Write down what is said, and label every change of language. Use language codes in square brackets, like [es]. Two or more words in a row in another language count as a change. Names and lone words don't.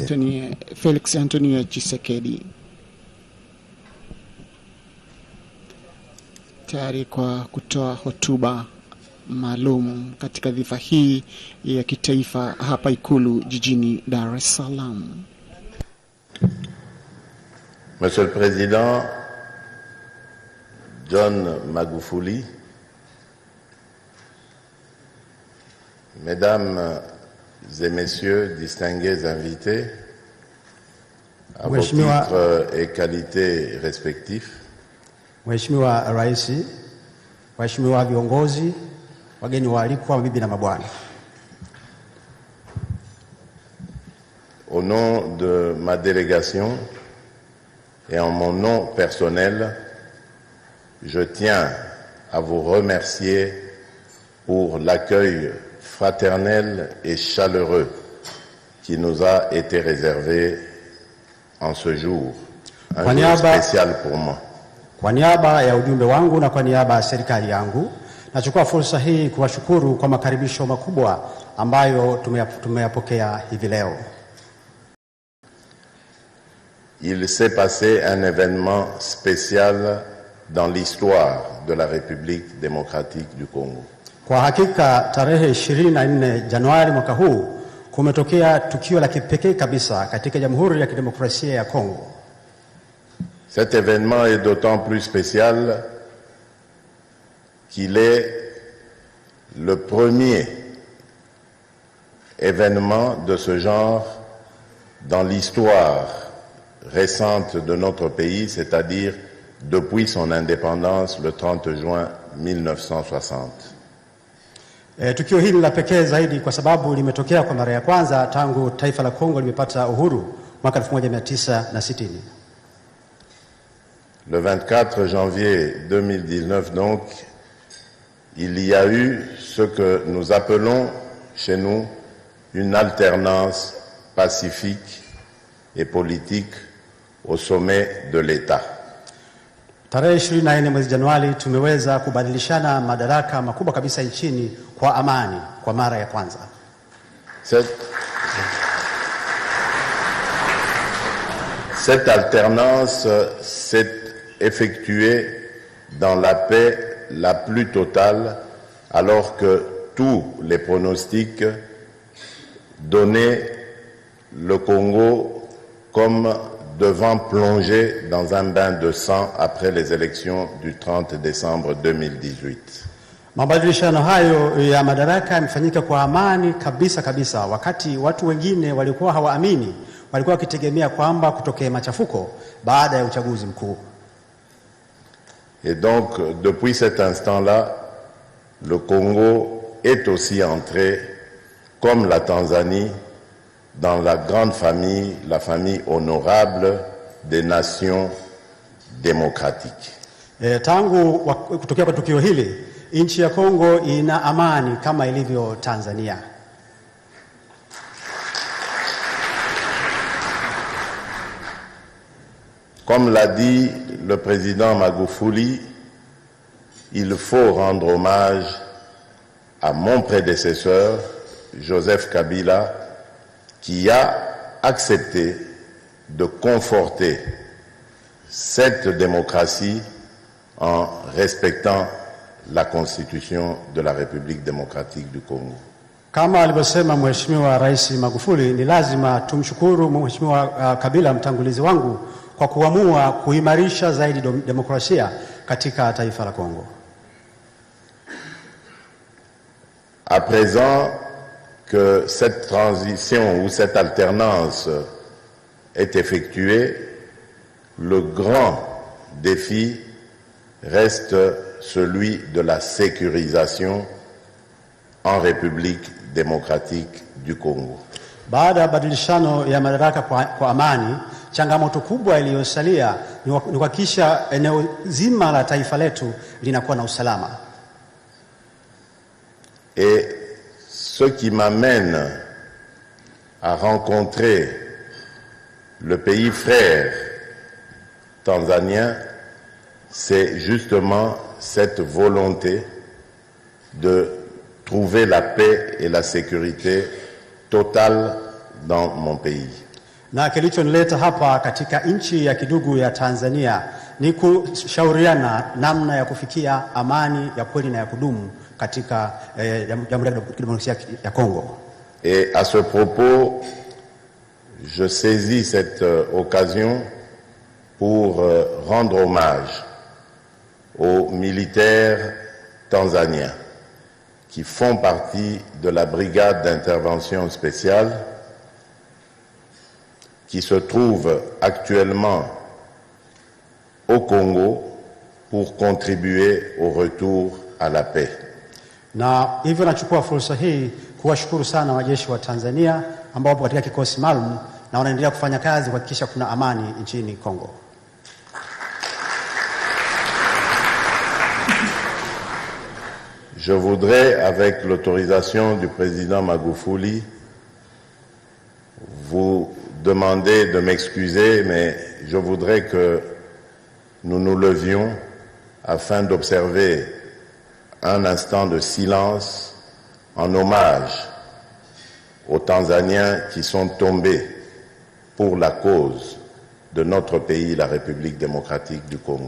[sw] Felix Antonio Tshisekedi tayari kwa kutoa hotuba maalum katika dhifa hii ya kitaifa hapa Ikulu jijini Dar es Salaam. [fr] Monsieur le Président John Magufuli, Mesdames et Messieurs, distingués invités, à vos titres et qualités respectifs, [sw] Mheshimiwa Raisi, Mheshimiwa viongozi, wageni waalikwa, mabibi na mabwana. [fr] Au nom de ma délégation et en mon nom personnel, je tiens à vous remercier pour l'accueil fraternel et chaleureux qui nous a été réservé en ce jour, un jour spécial pour moi. [sw] Kwa niaba ya ujumbe wangu na kwa niaba ya serikali yangu, nachukua fursa hii kuwashukuru kwa makaribisho makubwa ambayo tumeyapokea hivi leo. [fr] Il s'est passé un événement spécial dans l'histoire de la République démocratique du Congo. [sw] Kwa hakika tarehe 24 Januari mwaka huu kumetokea tukio la kipekee kabisa katika Jamhuri ya Kidemokrasia ya Kongo. [fr] Cet événement est d'autant plus spécial qu'il est le premier événement de ce genre dans l'histoire récente de notre pays, c'est-à-dire depuis son indépendance le 30 juin 1960. [sw] Tukio hili la pekee zaidi kwa sababu limetokea kwa mara ya kwanza tangu taifa la Kongo limepata uhuru mwaka 1960. [fr] Le 24 janvier 2019 donc, il y a eu ce que nous appelons chez nous une alternance pacifique et politique au sommet de l'État. [sw] Tarehe 24 mwezi Januari tumeweza kubadilishana madaraka makubwa kabisa nchini kwa amani kwa mara ya kwanza. [fr] Cette alternance s'est effectuée dans la paix la plus totale alors que tous les pronostics donnaient le Congo comme devant plonger dans un bain de sang après les élections du 30 décembre 2018. [sw] Mabadilishano hayo ya madaraka yamefanyika kwa amani kabisa wakati watu wengine walikuwa hawaamini, walikuwa wakitegemea kwamba kutokea machafuko baada ya uchaguzi mkuu. [fr] Et donc depuis cet instant-là, le Congo est aussi entré comme la Tanzanie dans la grande famille, la famille honorable des nations démocratiques. [sw] Tangu kutokea kwa tukio hili, nchi ya Kongo ina amani kama ilivyo Tanzania. [fr] Comme l'a dit le président Magufuli, il faut rendre hommage à mon prédécesseur, Joseph Kabila, qui a accepté de conforter cette démocratie en respectant la Constitution de la République démocratique du Congo. [sw] Kama alivyosema Mheshimiwa Rais Magufuli, ni lazima tumshukuru Mheshimiwa Kabila mtangulizi wangu kwa kuamua kuimarisha zaidi demokrasia katika taifa la Kongo. [fr] À présent que cette transition ou cette alternance est effectuée, le grand défi reste celui de la sécurisation en République démocratique du Congo. [sw] Baada ya badilishano ya madaraka kwa amani, changamoto kubwa iliyosalia ni kuhakikisha eneo zima la taifa letu linakuwa na usalama. [fr] Et ce qui m'amène à rencontrer le pays frère tanzanien, c'est justement cette volonté de trouver la paix et la sécurité totale dans mon pays. [sw] Na kilichonileta hapa katika nchi ya kidugu ya Tanzania ni kushauriana namna ya kufikia amani ya kweli na ya kudumu katika Jamhuri ya Kidemokrasia ya Kongo. [fr] Et à ce propos, je saisis cette occasion pour rendre hommage aux militaires tanzaniens qui font partie de la brigade d'intervention spéciale qui se trouve actuellement au Congo pour contribuer au retour à la paix. [sw] Na hivyo nachukua fursa hii kuwashukuru sana wajeshi wa Tanzania ambao wapo katika kikosi maalum na wanaendelea kufanya kazi kuhakikisha kuna amani nchini Kongo. [fr] Je voudrais, avec l'autorisation du président Magufuli, vous demander de m'excuser, mais je voudrais que nous nous levions afin d'observer un instant de silence en hommage aux Tanzaniens qui sont tombés pour la cause de notre pays, la République démocratique du Congo.